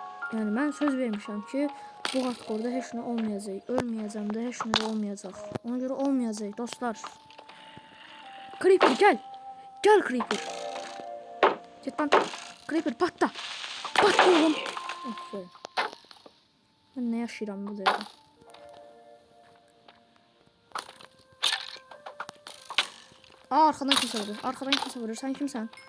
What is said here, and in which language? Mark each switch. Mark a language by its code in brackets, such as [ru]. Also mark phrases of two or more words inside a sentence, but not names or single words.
[az] Yəni mən söz vermişəm ki, bu hardkorda heç nə olmayacaq. Ölməyəcəm də, heç nə də olmayacaq. Ona görə olmayacaq dostlar. [tr] Creeper gel. Gel Creeper. Git lan. Creeper patla. Patla oğlum. Aferin. Ben ne yaşayıram bu devre? Aa, arkadan kimse vurur. Arkadan kimse vurur. Sen kimsen?